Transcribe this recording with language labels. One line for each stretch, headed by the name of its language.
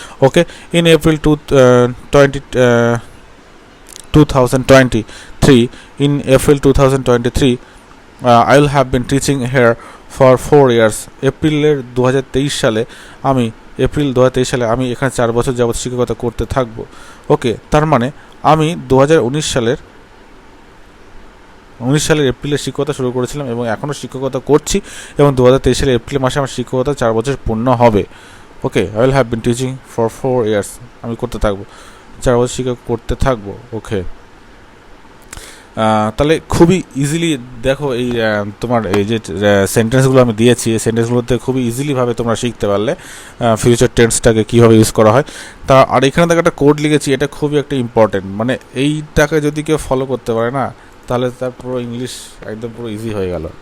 English: Okay, in April 2023 I will have been teaching here for 4 years.
Bangla: April 2023 সালে আমি এখানে 4 বছর যাবত শিক্ষকতা করতে থাকবো। ওকে, তার মানে আমি 2019 সালের এপ্রিলে শিক্ষকতা শুরু করেছিলাম এবং এখনও শিক্ষকতা করছি এবং 2023 সালের এপ্রিল মাসে আমার শিক্ষকতা 4 বছর পূর্ণ হবে।
English: Okay, I will have been teaching for 4 years.
Bangla: আমি করতে থাকবো, 4 বছর শিক্ষক করতে থাকবো। ওকে, তাহলে খুবই ইজিলি দেখো এই তোমার এই যে সেন্টেন্সগুলো আমি দিয়েছি, এই সেন্টেন্সগুলোতে খুবই ইজিলিভাবে তোমরা শিখতে পারলে ফিউচার টেন্সটাকে কীভাবে ইউজ করা হয়। আর এখানে দেখো একটা কোড লিখেছি, এটা খুবই একটা ইম্পর্টেন্ট, মানে এইটাকে যদি কেউ ফলো করতে পারে না তাহলে তার পুরো ইংলিশ একদম পুরো ইজি হয়ে গেল।